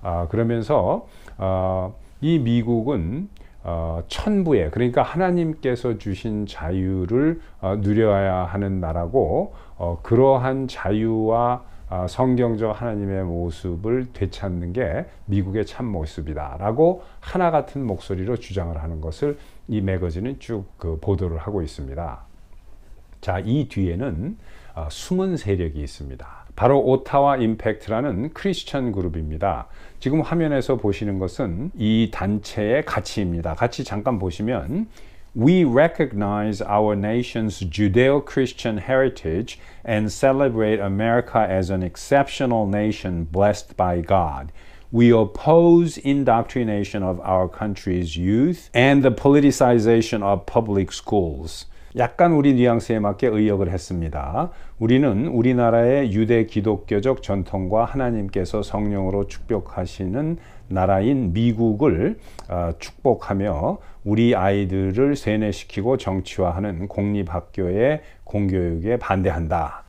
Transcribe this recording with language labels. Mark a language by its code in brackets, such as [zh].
[ko] 그러면서 이 미국은 천부의, 그러니까 하나님께서 주신 자유를 누려야 하는 나라고 그러한 자유와 성경적 하나님의 모습을 되찾는 게 미국의 참 모습이다 라고 하나 같은 목소리로 주장을 하는 것을 이 매거진은 쭉 보도를 하고 있습니다. 자, 이 뒤에는 숨은 세력이 있습니다. 바로 오타와 임팩트라는 크리스천 그룹입니다. 지금 화면에서 보시는 것은 이 단체의 가치입니다. 같이 잠깐 보시면 [en] We recognize our nation's Judeo-Christian heritage and celebrate America as an exceptional nation blessed by God. We oppose indoctrination of our country's youth and the politicization of public schools. [ko] 약간 우리 뉘앙스에 맞게 의역을 했습니다. 우리는 우리나라의 유대 기독교적 전통과 하나님께서 성령으로 축복하시는 나라인 미국을 축복하며 우리 아이들을 세뇌시키고 정치화하는 공립학교의 공교육에 반대한다.